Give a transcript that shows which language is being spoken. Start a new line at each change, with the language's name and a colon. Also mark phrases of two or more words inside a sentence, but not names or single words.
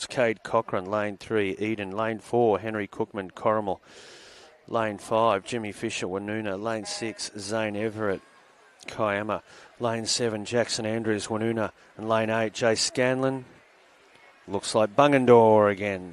English: Cade Cochran, Lane 3, Eden. Lane 4, Henry Cookman, Corrimal. Lane 5, Jimmy Fisher, Woonona. Lane 6, Zane Everett, Kiama. Lane 7, Jackson Andrews, Woonona. And Lane 8, Jay Scanlon. Looks like Bungendore again.